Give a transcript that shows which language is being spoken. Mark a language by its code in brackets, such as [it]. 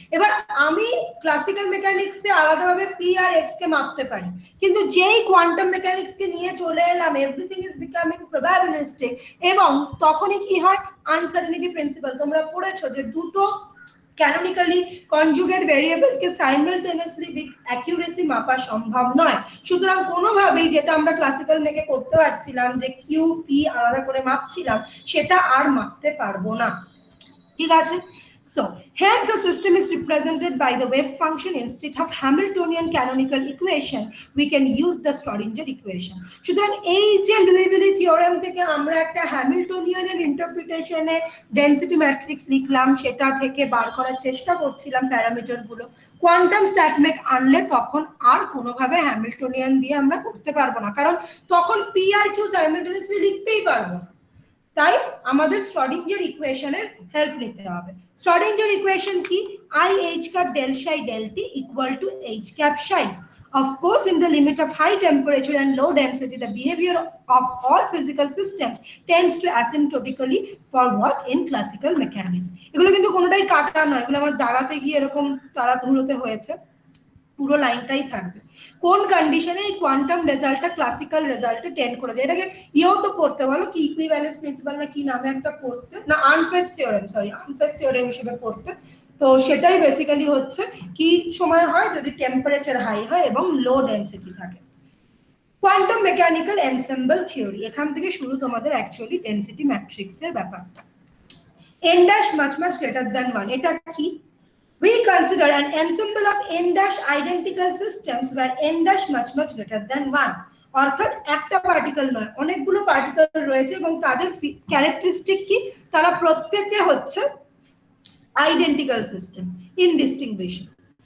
[bn] এবার আমি ক্লাসিক্যাল মেকানিক্সে আলাদাভাবে p আর x কে মাপতে পারি, কিন্তু যেই কোয়ান্টাম মেকানিক্স কে নিয়ে চলে এলাম, [en] everything is becoming probabilistic, [bn] এবং তখনই কি হয়, আনসার্টেনিটি প্রিন্সিপাল তোমরা পড়েছো যে দুটো canonically conjugate ভেরিয়েবলকে simultaneously with accuracy মাপা সম্ভব নয়। সুতরাং কোনোভাবেই যেটা আমরা ক্লাসিক্যাল মেকে করতে পারছিলাম যে কিউ পি আলাদা করে মাপছিলাম, সেটা আর মাপতে পারবো না। ঠিক আছে, [en] So hence a system is represented by the wave function instead of Hamiltonian canonical equation we can use the Schrodinger equation. [bn] সুতরাং এই যে লুইভিলি থিওরেম থেকে আমরা একটা হ্যামিল্টনিয়ানের ইন্টারপ্রিটেশনে ডেনসিটি ম্যাট্রিক্স লিখলাম, সেটা থেকে বার করার চেষ্টা করছিলাম প্যারামিটার গুলো, কোয়ান্টাম স্ট্যাটমেক আনলে তখন আর কোনোভাবে হ্যামিল্টনিয়ান দিয়ে আমরা করতে পারবো না, কারণ তখন পি আর কিউ সাইমালটেনিয়াসলি লিখতেই পারবো না। তাই আমাদের শ্রোডিঞ্জার ইকুয়েশনের হেল্প নিতে হবে। শ্রোডিঞ্জার ইকুয়েশন কি? [en] I h cap del psi del t equal to h cap psi. Of course, in the limit of high temperature and low density, the behavior of all physical systems tends to asymptotically forward in classical mechanics. [bn] এগুলো কিন্তু কোনোটাই কাটা নয়, এগুলো আমার দাগাতে গিয়ে এরকম তাড়াহুড়োতে হয়েছে, পুরো লাইনটাই থাকবে। কোন কন্ডিশনে এই কোয়ান্টাম রেজাল্টটা ক্লাসিক্যাল রেজাল্টে টেন্ড করে যায়, এটাকে ইয়েও তো পড়তে বলো কি, ইকুইভ্যালেন্স প্রিন্সিপাল না কি নামে একটা পড়তে, না আনফেস থিওরেম, সরি আনফেস থিওরেম হিসেবে পড়তে। তো সেটাই বেসিক্যালি হচ্ছে কি সময় হয় যদি টেম্পারেচার হাই হয় এবং লো ডেনসিটি থাকে। কোয়ান্টাম মেকানিক্যাল এনসেম্বল থিওরি, এখান থেকে শুরু তোমাদের অ্যাকচুয়ালি ডেনসিটি ম্যাট্রিক্সের ব্যাপারটা। [en] n dash much much greater than 1, [bn] এটা কি? [en] We consider an ensemble of n dash identical systems where n dash much much greater than 1, [bn] অর্থাৎ একটা পার্টিকেল নয় অনেকগুলো পার্টিকেল রয়েছে এবং তাদের ক্যারেক্টারিস্টিক কি, তারা প্রত্যেকটা হচ্ছে [en] identical system, indistinguishable.